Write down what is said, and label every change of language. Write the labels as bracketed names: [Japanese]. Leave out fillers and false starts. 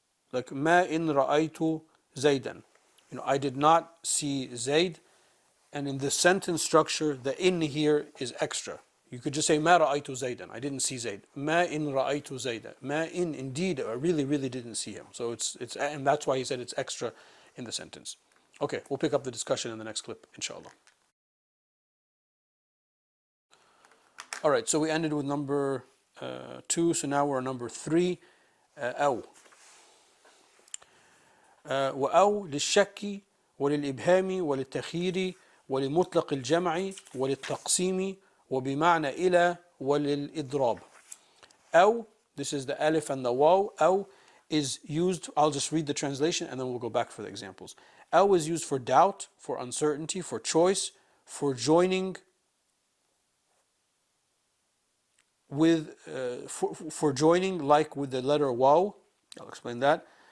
[Arabic] Like ما إن رأيت زيدا. [English] I did not see Zayd. And in the sentence structure, the in here is extra. You could just say [Arabic] ما رأيت زيدا. [English] I didn't see Zayd. [Arabic] ما إن رأيت زيدا. ما إن, [English] indeed, I really didn't see him. So it's and that's why he said it's extra in the sentence. Okay, we'll pick up the discussion in the next clip, inshallah. All right, so we ended with number 2, so now we're on number 3. [Arabic] أو. وأو للشك وللإبهام وللتخيير ولمطلق الجمع وللتقسيم وبمعنى إلى وللإضراب. [English] أو, this is the alif and the waw. أو is used, I'll just read the translation and then we'll go back for the examples. أو is used for doubt, for uncertainty, for choice, for joining with, for joining like with the letter waw. I'll explain that.